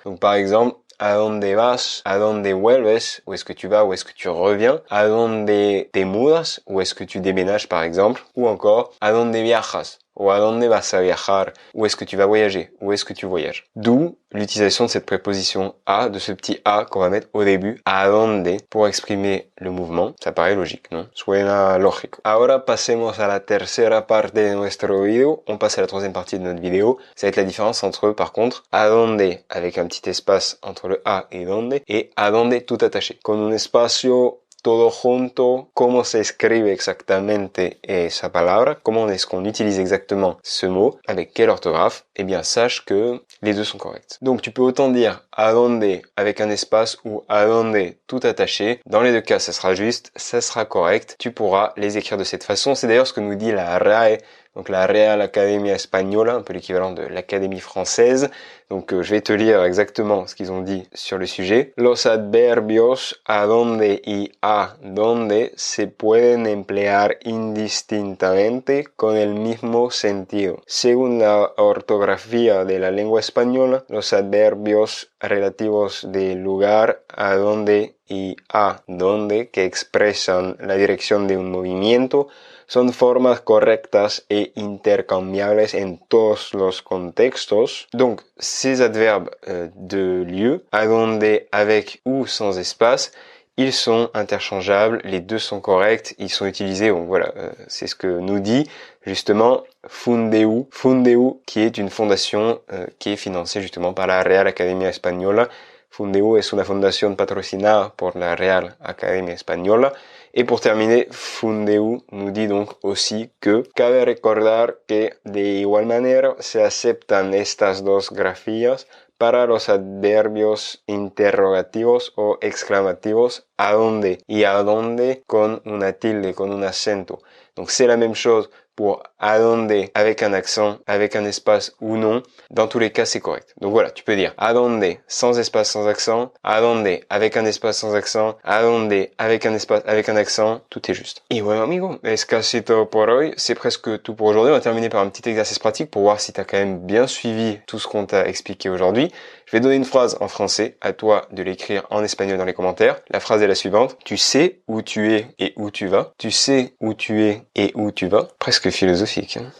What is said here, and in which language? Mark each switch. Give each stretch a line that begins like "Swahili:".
French: Donc par exemple,
Spanish: a donde vas, a donde vuelves,
French: où est-ce que tu vas, où est-ce que tu reviens,
Spanish: a donde te mudas,
French: où est-ce que tu déménages par exemple, ou encore
Spanish: a donde viajas,
French: ou
Spanish: a donde vas a viajar,
French: où est-ce que tu vas voyager, où est-ce que tu voyages. D'où l'utilisation de cette préposition a, de ce petit a qu'on va mettre au début, a donde, pour exprimer le mouvement. Ça paraît logique, non?
Spanish: Suena lógico. Ahora pasemos a la tercera parte de nuestro video.
French: On passe à la troisième partie de notre vidéo. Ça va être la différence entre, par contre, a donde, avec un petit espace entre le a et donde, et a donde tout attaché.
Spanish: Con un espacio todo junto, cómo se escribe exactamente esa palabra,
French: comment est-ce qu'on utilise exactement ce mot, avec quelle orthographe, eh bien sache que les deux sont corrects. Donc tu peux autant dire a donde avec un espace ou a donde tout attaché. Dans les deux cas, ça sera juste, ça sera correct. Tu pourras les écrire de cette façon. C'est d'ailleurs ce que nous dit la RAE, donc la Real Academia Española, un peu l'équivalent de l'Académie française. Donc je vais te lire exactement ce qu'ils ont dit sur le sujet.
Spanish: Los adverbios a donde y a donde se pueden emplear indistintamente con el mismo sentido. Según la ortografía de la lengua española, los adverbios relativos de lugar, a donde y a donde, que expresan la dirección de un movimiento, son formas correctas e intercambiables en todos los contextos.
French: Donc, ces adverbes de lieu, a donde, avec ou sans espace, ils sont interchangeables, les deux sont corrects, ils sont utilisés, donc voilà, c'est ce que nous dit justement Fundeu, qui est une fondation qui est financée justement par la Real Academia Española.
Spanish: Fundeu es una fundación patrocinada por la Real Academia Española.
French: Et pour terminer, Fundeu nous dit donc aussi que
Spanish: cabe recordar que de igual manera se aceptan estas dos grafías para los adverbios interrogativos o exclamativos a donde y a donde con una tilde, con un acento.
French: Donc c'est la même chose pour a donde avec un accent, avec un espace ou non. Dans tous les cas, c'est correct. Donc voilà, tu peux dire a donde sans espace, sans accent, a donde avec un espace sans accent, a donde avec un espace, avec un accent, tout est juste.
Spanish: Et bueno, amigo, es casi todo por hoy.
French: C'est presque tout pour aujourd'hui. On va terminer par un petit exercice pratique pour voir si tu as quand même bien suivi tout ce qu'on t'a expliqué aujourd'hui. Je vais donner une phrase en français, à toi de l'écrire en espagnol dans les commentaires. La phrase est la suivante. Tu sais où tu es et où tu vas. Tu sais où tu es et où tu vas. Presque philosophique. Hein.